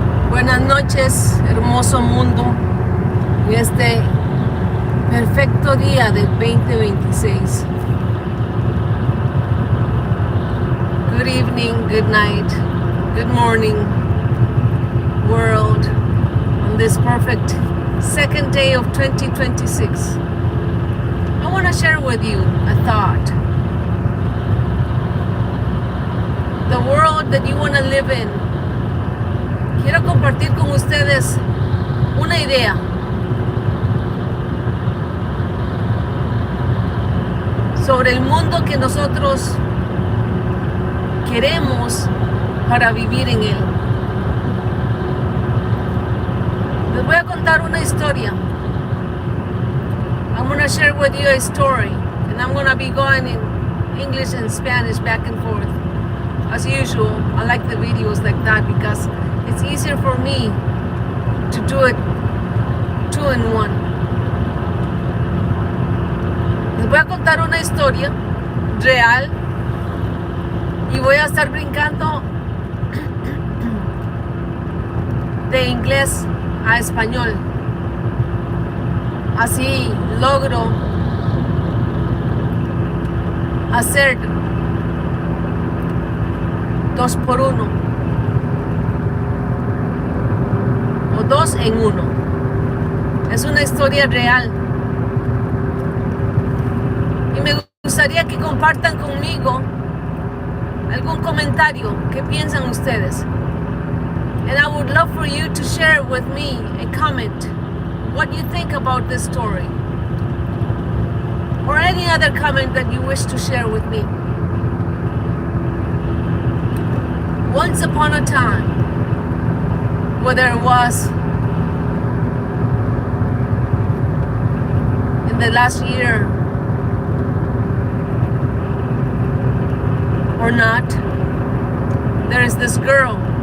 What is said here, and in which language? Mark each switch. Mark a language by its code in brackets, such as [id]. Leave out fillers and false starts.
[es] Buenas noches, hermoso mundo, y este perfecto día del 2026. [en] Good evening, good night, good morning, world, on this perfect second day of 2026. I want to share with you a thought. The world that you want to live in. [es] Quiero compartir con ustedes una idea. Sobre el mundo que nosotros queremos para vivir en él. Les voy a contar una historia. [en] I'm going to share with you a story, and I'm going to be going in English and Spanish back and forth. As usual, I like the videos like that because it's easier for me to do it 2 in 1. [es] Les voy a contar una historia real y voy a estar brincando de inglés a español. Así logro hacer 2 por 1 o 2 en 1. Es una historia real y me gustaría que compartan conmigo algún comentario. ¿Qué piensan ustedes? [en] And I would love for you to share with me a comment what you think about this story, or any other comment that you wish to share with me. Once upon a time, whether it was in the last year or not, there is this girl.